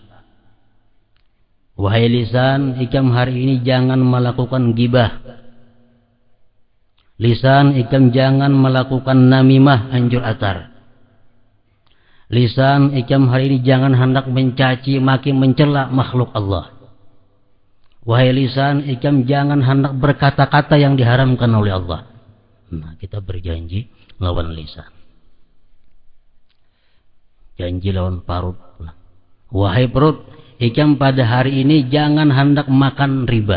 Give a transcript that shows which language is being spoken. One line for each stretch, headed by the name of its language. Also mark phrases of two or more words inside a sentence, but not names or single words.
Banjar: Wahai lisan, ikam hari ini jangan melakukan gibah. Lisan, ikam jangan melakukan namimah, anjur atar. Lisan, ikam hari ini jangan hendak mencaci maki mencela makhluk Allah. Wahai lisan, ikam jangan hendak berkata-kata yang diharamkan oleh Allah. Nah, kita berjanji lawan lisan. Janji lawan perut. Wahai perut, ikam pada hari ini jangan hendak makan riba.